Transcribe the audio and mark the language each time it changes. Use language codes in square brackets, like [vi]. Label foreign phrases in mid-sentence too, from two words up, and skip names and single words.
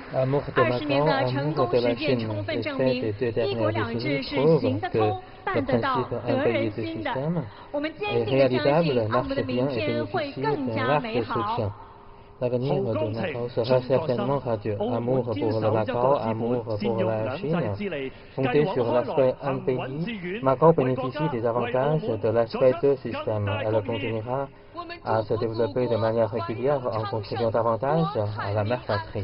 [fr] Amour de [zh] 20 年 [fr] Macao, [zh] 的成 [fr] amour [zh] 功 [fr] de [zh] 实 [fr] la [zh] 践 [fr] Chine. [zh] 充分 [fr] Les [zh] 证 [fr] faits [zh] 明 [fr] des deux [zh] 一国 [fr] dernières [zh] 两制 [fr] décennies [zh] 是 [fr] prouvent [zh] 行得 [fr] que [zh] 通、 [fr] le [zh] 办得到、 [fr] principe [zh] 得 [fr] un [zh] 人 [fr] pays de [zh] 心的。 [fr] système [zh] 我们 [fr] est [zh] 坚定地相 [fr] réalisable, [zh] 信，澳门 [fr] marche [zh] 的明 [fr] bien et [zh] 天会 [fr] bénéficie [zh] 更 [fr] d'un [zh] 加 [fr] large [zh] 美好。 [fr] soutien. L'avenir de Macao sera certainement radieux. Amour pour le Macao, amour pour la Chine. Fondé sur l'aspect un pays, Macao bénéficie des avantages de l'aspect deux systèmes. Elle continuera à se développer de manière régulière en contribuant davantage à la mère patrie.